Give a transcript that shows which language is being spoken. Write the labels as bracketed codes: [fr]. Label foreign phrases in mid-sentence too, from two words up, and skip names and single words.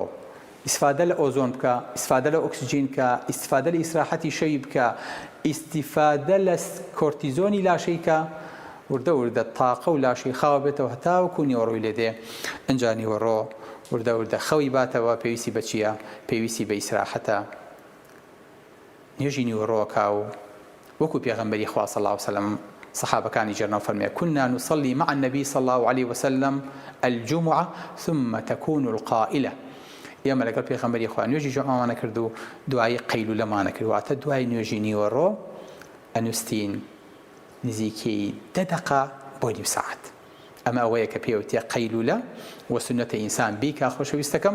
[ckb] ئیستیفادە لە ئۆزۆن بکە، ئیستیفادە لە ئۆکسیجین بکە، ئیستیفادە لە ئیسراحەتی شەوی بکە، ئیستیفادە لە کۆرتیزۆنی لاشەی کە وردە وردە تاقە و لاشەی خاوە بێتەوە هەتا وەکو نیوەڕۆی لێ دێ. ئەنجا نیوەڕۆ وردە وردە خەوی باتەوە. پێویستی بە چییە؟ پێویستی بە ئیسراحەتە. نوێژی نیوەڕۆکا و وەکو پێغەمبەری خوا [ar] صلی الله علیه و سلم [ckb] صحابەکانی جێرنەوە فەرمێ [ar] كنا نصلي مع النبي صلى الله عليه وسلم الجمعة ثم تكون القائلة. [ckb] ئێمە لەگەڵ پێغەمبەری خوا نوێژی جومعەمانە کرد و دوایی قەیلولەمانە کرد، واتە دوای نوێژی نیوەڕۆ ئەنووستین نزیکەی 10 دقە بۆ نیم ساعت. ئەمە ئەوەیە کە پێوتێ قەیلولە و سنەتە ئینسان بیکا خۆشەویستەکەم.